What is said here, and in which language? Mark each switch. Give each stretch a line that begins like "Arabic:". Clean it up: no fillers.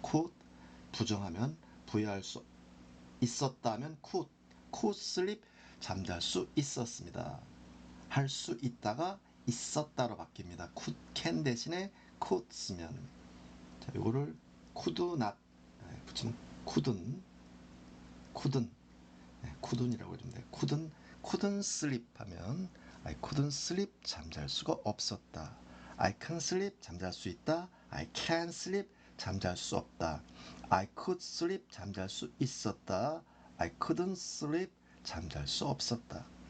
Korean: could 부정하면 부여할 수 있었다면 could sleep 잠잘 수 있었습니다. 할 수 있다가 있었다로 바뀝니다. can 대신에 could 쓰면 자, 이거를
English: could not
Korean: 붙이면 couldn't이라고 해주면 돼요.
English: couldn't sleep
Korean: 하면
English: I couldn't sleep
Korean: 잠잘 수가 없었다.
English: I can sleep
Korean: 잠잘 수 있다.
English: I can sleep
Korean: 잠잘 수 없다.
English: I could sleep
Korean: 잠잘 수 있었다.
English: I couldn't sleep
Korean: 잠잘 수 없었다.